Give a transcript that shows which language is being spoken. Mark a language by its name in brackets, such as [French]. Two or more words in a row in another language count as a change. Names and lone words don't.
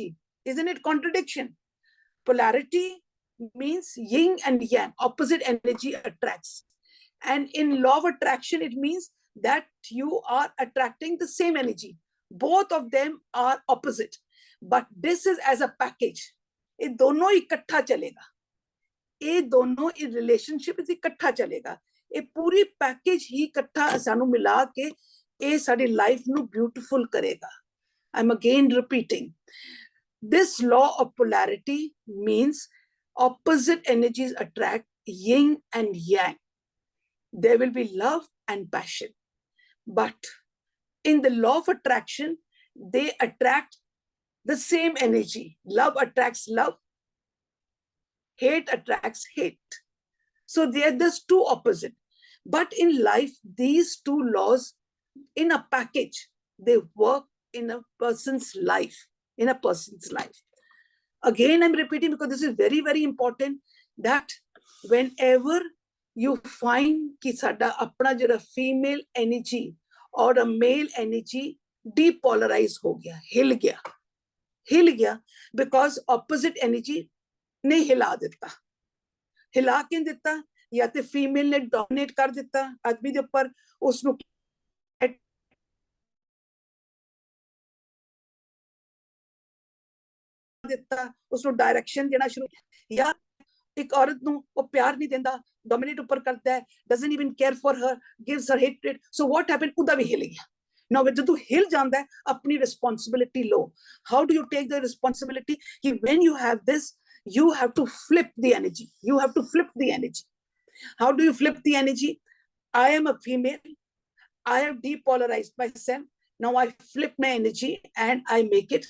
[English] Isn't it contradiction? Polarity means yin and yang, opposite energy attracts. And in law of attraction, it means that you are attracting the same energy. Both of them are opposite. But this is as a package. [Hindi] ये दोनों इकट्ठा चलेगा. ये दोनों इस relationship से इकट्ठा चलेगा. [Punjabi] ਇਹ ਪੂਰੀ ਪੈਕੇਜ ਹੀ ਇਕੱਠਾ ਸਾਨੂੰ ਮਿਲਾ ਕੇ ਇਹ ਸਾਡੀ ਲਾਈਫ ਨੂੰ ਬਿਊਟੀਫੁਲ ਕਰੇਗਾ [English] I'm again repeating this law of polarity means opposite energies attract yin and yang there will be love and passion but in the law of attraction they attract the same energy love attracts love hate attracts hate. So there's two opposite. But in life, these two laws in a package, they work in a person's life, in a person's life. Again, I'm repeating because this is very, very important that whenever you find [Punjabi] ਕਿ ਸਾਡਾ ਅਪਣਾ ਜ਼ਰਾ [English] female energy or a male energy depolarize [Punjabi] ਹੋ ਗਿਆ, ਹਿੱਲ ਗਿਆ [English] because opposite energy [Punjabi] ਨੇ ਹਿਲਾ ਦੇਂਦਾ. ਹਿਲਾ ਕੇ ਦੇਂਦਾ ਯਾ ਤਾਂ ਫੀਮੇਲ ਨੇ ਡੋਮੀਨੇਟ ਕਰ ਦਿੱਤਾ ਆਦਮੀ ਦੇ ਉੱਪਰ ਉਸਨੂੰ ਦਿੱਤਾ ਉਸਨੂੰ ਡਾਇਰੈਕਸ਼ਨ ਦੇਣਾ ਸ਼ੁਰੂ ਯਾ ਇੱਕ ਔਰਤ ਨੂੰ ਉਹ ਪਿਆਰ ਨਹੀਂ ਦੇਂਦਾ ਡੋਮੀਨੇਟ ਉੱਪਰ ਕਰਦਾ ਹੈ [English] doesn't even care for her gives her hatred so what happened [Punjabi] ਉਹਦਾ ਭੀ ਹਿੱਲ ਗਿਆ [English] now when you [Punjabi] ਹਿੱਲ ਜਾਂਦਾ ਹੈ ਅਪਣੀ [English] responsibility लो how do you take the responsibility कि when you have this you have to flip the energy you have to flip the energy. How do you flip the energy? I am a female. I have depolarized myself. Now I flip my energy and I make it.